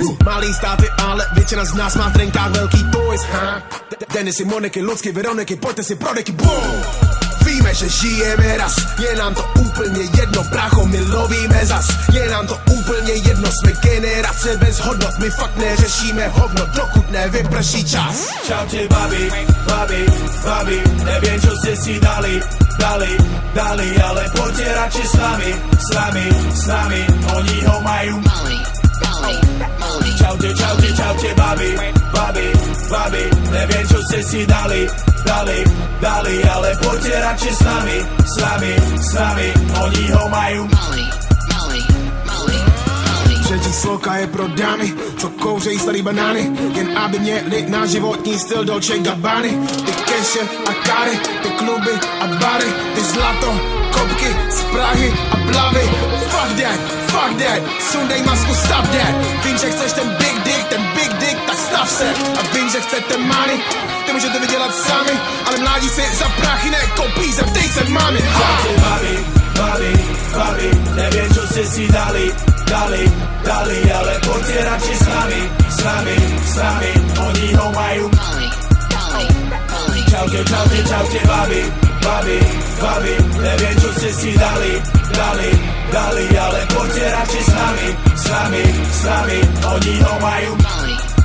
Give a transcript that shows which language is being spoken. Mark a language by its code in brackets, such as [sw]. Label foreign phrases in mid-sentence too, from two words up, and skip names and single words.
[cs] Malý státy, ale většina z nás má v trenkách velký toys, ha? Denisy, Moniky, Lucky, Veroniky, pojďte si pro deky, boom! Víme, že žijeme raz, je nám to úplně jedno, brácho, my lovíme zas. Je nám to úplně jedno, jsme generace bez hodnot, my fakt neřešíme hovno, dokud nevyprší čas. [sk] Čaute babi, babi, babi, neviem čo ste si dali, ale poďte radšej s nami, oni ho majú. Čaute babi, babi, babi, neviem čo ste si dali, ale poďte radšej s nami, oni ho majú. [cs] Třetí sloka je pro dámy, co kouřejí starý banány, jen aby měli na životní styl Dolce Gabbany. Ty keše a kary, ty kluby a bary, ty zlato, kopky z Prahy a Blavy. [en] Fuck that, [cs] sundej masku, stav that. Vím, že chceš ten [en] big dick, [cs] tak stav se. A vím, že chcete money, ty můžete vydělat sami, ale mládí si za prachy nekoupí, zeptej se mami. [sk] Babi, neviem čo ste si dali, ale poďte radšej s nami, oni ho majú. Čaute babi, babi, neviem čo ste si dali, ale poďte radšej s nami, oni ho majú.